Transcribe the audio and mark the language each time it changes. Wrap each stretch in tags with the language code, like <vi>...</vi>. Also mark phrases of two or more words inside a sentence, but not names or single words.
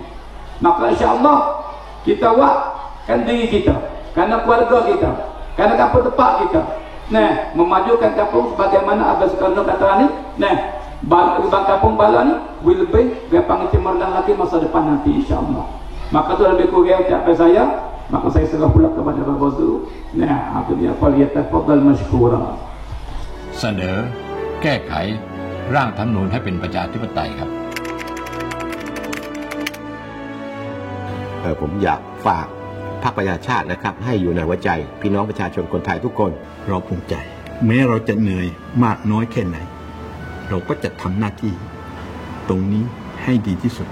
<ms>Maka</ms> <ar>إن شاء الله</ar> <ms>kita buatkan diri kita, kerana keluarga kita, kerana kampung tempat kita, Nah, memajukan kampung sebagaimana Abah Soekarno kata ni. Nah, bang kampung bala ni lebih gampang cemerlang lagi masa depan nanti</ms> <ar>إن شاء الله.</ar> <ms>Maka tu lebih kurang ucapan saya, maka saya serah pula kepada Bapak Zu. Nah, itu dia</ms> <ar>فليتفضل مشكورا.</ar> <th>เสนอแก้ไขร่างรัฐธรรมนูญให้เป็นประชาธิปไตยครับ ผมอยากฝากพรรคประชาชาตินะครับให้อยู่ในหัวใจพี่น้องประชาชนคนไทยทุกคน เราภูมิใจแม้เราจะเหนื่อยมากน้อยแค่ไหนเราก็จะทำหน้าที่ตรงนี้ให้ดีที่สุด</th>